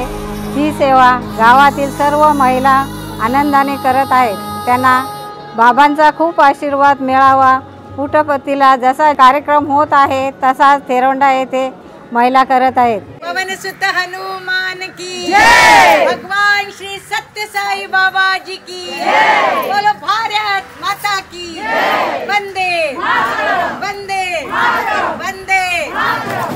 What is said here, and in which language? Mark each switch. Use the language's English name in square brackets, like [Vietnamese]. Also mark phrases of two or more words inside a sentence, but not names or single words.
[Marathi] ही सेवा गावातील सर्व महिला आनंदाने करत आहेत। त्यांना बाबांचा खूप आशीर्वाद मिळावा। पुटपतीला जसा कार्यक्रम होत आहे तसाच थेरवंडा येथे महिला करत आहेत। [Hindi] पवन सुत हनुमान की जय। भगवान श्री सत्य साई बाबा जी की जय। बोलो भारत माता की जय। वंदे मातरम, वंदे मातरम, वंदे मातरम।